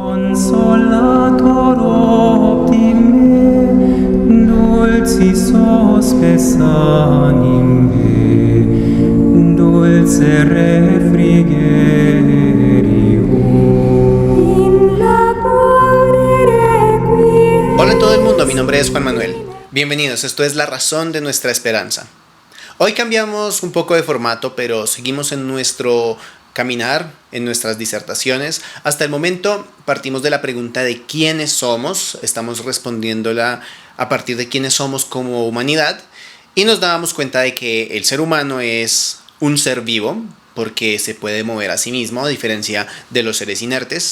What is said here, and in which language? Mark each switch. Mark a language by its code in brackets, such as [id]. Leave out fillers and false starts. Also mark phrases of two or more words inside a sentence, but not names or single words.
[la] Consolator optime, dulcis hospes anime, dulce refrigerio. In labore requiem. [es] Hola a todo el mundo, mi nombre es Juan Manuel. Bienvenidos, esto es La Razón de Nuestra Esperanza. Hoy cambiamos un poco de formato, pero seguimos en nuestro caminar, en nuestras disertaciones. Hasta el momento partimos de la pregunta de quiénes somos, estamos respondiéndola a partir de quiénes somos como humanidad, y nos dábamos cuenta de que el ser humano es un ser vivo, porque se puede mover a sí mismo, a diferencia de los seres inertes.